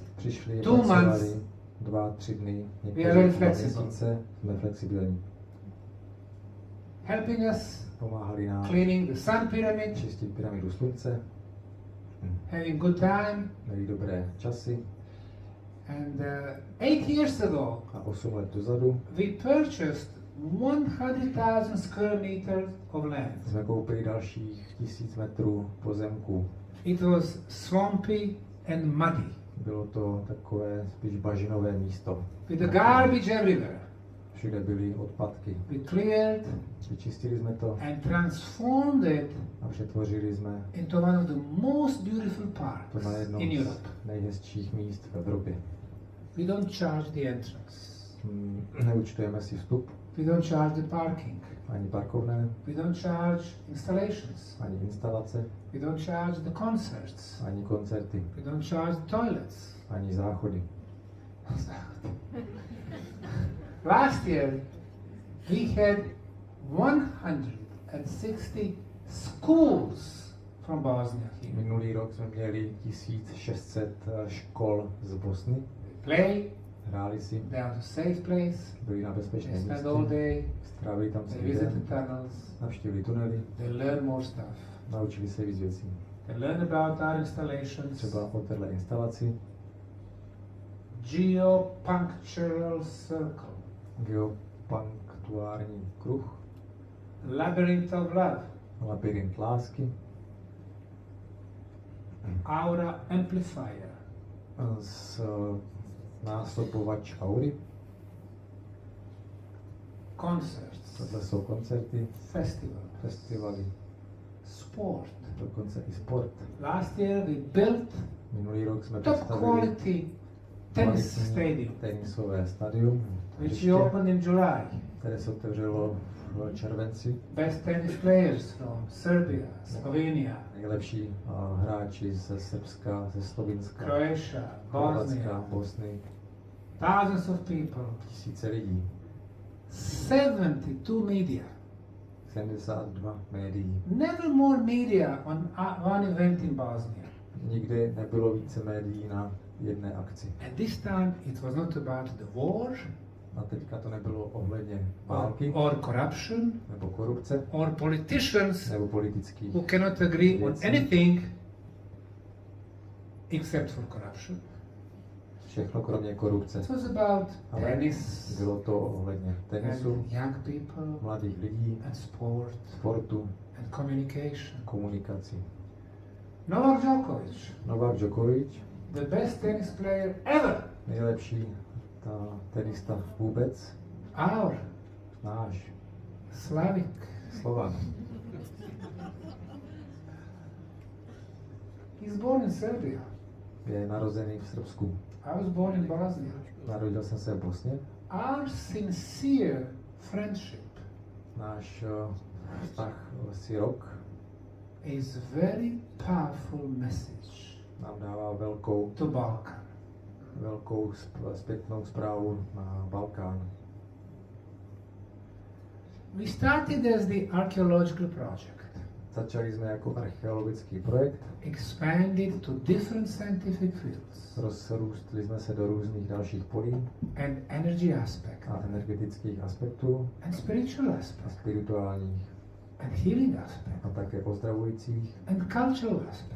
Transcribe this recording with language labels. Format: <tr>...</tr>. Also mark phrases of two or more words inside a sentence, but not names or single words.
<cs>Přišli,</cs> <en>2 months.</en> <cs>pracovali 2-3 dny,</cs> <en>We are</en> <cs>někteří</cs> <en>very 2 flexible.</en> <cs>měsíce, jsme flexibilní.</cs> <en>Helping us</en> <cs>Pomáhali nám</cs> <en>cleaning the sun pyramid,</en> <cs>čistit pyramidu slunce,</cs> <en>having good time.</en> <cs>měli dobré časy</cs> <en>And 8 years ago,</en> <cs>a 8 let dozadu</cs> <en>we purchased 100,000 square meters of land.</en> <cs>Jsme koupili dalších 1000 metrů pozemku.</cs> <en>It was swampy and muddy,</en> <cs>Bylo to takové spíš bažinové místo.</cs> <en>with the garbage everywhere.</en> <cs>Všude byly odpadky.</cs> <en>We cleared</en> <cs>Vyčistili jsme to</cs> <en>and transformed it</en> <cs>a přetvořili jsme</cs> <en>into one of the most beautiful</en> <cs>to</cs> <en>parks</en> <cs>na jednom</cs> <en>in Europe.</en> <cs>z nejhezčích míst v Evropě.</cs> <en>We don't charge the entrance.</en> <cs>Neúčtujeme si vstup,</cs> <en>We don't charge the parking.</en> <cs>ani parkovné,</cs> <en>We don't charge installations.</en> <cs>ani instalace,</cs> <en>We don't charge the concerts.</en> <cs>ani koncerty,</cs> <en>We don't charge the toilets.</en> <cs>ani záchody.</cs> <en>Last year, we had 160 schools from Bosnia here.</en> <cs>Minulý rok jsme měli 1600 škol z Bosny.</cs> <en>They play,</en> <cs>Hráli si,</cs> <en>they are a safe place,</en> <cs>byli na</cs> <en>they</en> <cs>bezpečném</cs> <en>spend all</en> <cs>místě,</cs> <en>day,</en> <cs>strávili tam</cs> <en>they</en> <cs>celý</cs> <en>visit</en> <cs>den,</cs> <en>the tunnels,</en> <cs>navštívili tunely,</cs> <en>they learn more stuff.</en> <cs>naučili se víc věcí.</cs> <en>They learn about our installations,</en> <cs>Třeba o téhle instalaci,</cs> <en>geopunctural circle,</en> <cs>geopunktuární kruh,</cs> <en>labyrinth of love,</en> <cs>labyrint lásky,</cs> <en>aura amplifier,</en> <cs>z násobovač aury.</cs> <en>concerts,</en> <cs>Tohle jsou koncerty,</cs> <en>festival,</en> <cs>festivaly,</cs> <en>sport.</en> <cs>dokonce i sport.</cs> <en>Last year we built</en> <cs>Minulý rok jsme</cs> <en>top</en> <cs>postavili</cs> <en>quality tennis</en> <cs>kvalitní</cs> <en>stadium,</en> <cs>tenisové stadium,</cs> <en>which</en> <cs>hřiště,</cs> <en>we opened in July.</en> <cs>které se otevřelo v červenci.</cs> <en>Best tennis players from Serbia, Slovenia,</en> <cs>Nejlepší hráči ze Srbska, ze Slovinska,</cs> <en>Croatia,</en> <cs>Chorvatska,</cs> <en>Bosnia,</en> <cs>Bosny,</cs> <en>thousands of people,</en> <cs>tisíce lidí,</cs> <en>72 media.</en> <cs>72 médií.</cs> <en>Never more media on one event in Bosnia.</en> <cs>Nikdy nebylo více médií na jedné akci.</cs> <en>And this time it was not about the war</en> <cs>A teďka to nebylo ohledně války,</cs> <en>or corruption</en> <cs>nebo korupce,</cs> <en>or politicians</en> <cs>nebo politických</cs> <en>who cannot agree on</en> <cs>věcí.</cs> <en>anything except for corruption.</en> <cs>Všechno kromě korupce.</cs> <en>It was about</en> <cs>Ale</cs> <en>tennis</en> <cs>bylo to ohledně tenisu,</cs> <en>and young people</en> <cs>mladých lidí,</cs> <en>and sport</en> <cs>sportu,</cs> <en>and communication.</en> <cs>komunikaci.</cs> <en>Novak Djokovic,</en> <cs>Novak Djokovic,</cs> <en>the best tennis player ever.</en> <cs>nejlepší tenista vůbec,</cs> <en>Our</en> <cs>náš</cs> <en>Slavic.</en> <cs>Slovak.</cs> <en>He's born in Serbia.</en> <cs>Je narozený v Srbsku.</cs> <en>I was born in Bosnia.</en> <cs>Narodil jsem se v Bosně.</cs> <en>Our sincere friendship</en> <cs>Náš vztah si rok</cs> <en>is very powerful message</en> <cs>nám dává velkou</cs> <en>to Balkan.</en> <cs>zpětnou zprávu na Balkán.</cs> <en>We started as the archaeological project,</en> <cs>Začali jsme jako archeologický projekt,</cs> <en>expanded to different scientific fields</en> <cs>rozrůstli jsme se do různých dalších polí</cs> <en>and energy aspect</en> <cs>a energetických aspektů</cs> <en>and spiritual</en> <cs>a</cs> <en>aspect</en> <cs>spirituálních</cs> <en>and healing aspect</en> <cs>a také ozdravujících,</cs> <en>and cultural aspect</en>